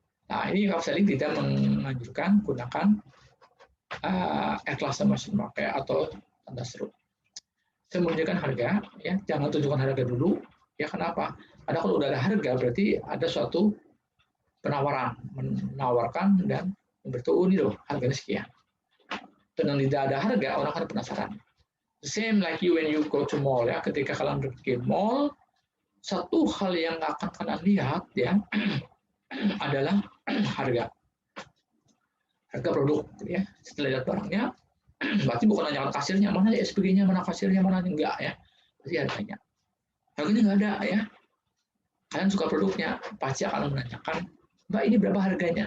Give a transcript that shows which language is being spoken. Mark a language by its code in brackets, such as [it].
[id] Nah, ini cover selling tidak menganjurkan gunakan exclamation mark atau tanda seru. Sembunyikan harga, ya, jangan tunjukkan harga dulu, ya. Kenapa? Ada kalau udah ada harga berarti ada suatu penawaran, menawarkan dan memberitahu ini loh harganya sekian. Dengan tidak ada harga, orang akan penasaran. [en] The same like you when you go to mall, ya. [id] Ketika kalian pergi ke mall, satu hal yang akan kalian lihat, ya, adalah harga produk, ya. Setelah lihat barangnya, berarti bukan hanya kasirnya, mana SPG-nya, mana kasirnya, mana enggak, ya. Berarti harganya nggak ada, ya. Kalian suka produknya, pasti akan menanyakan, Mbak, ini berapa harganya?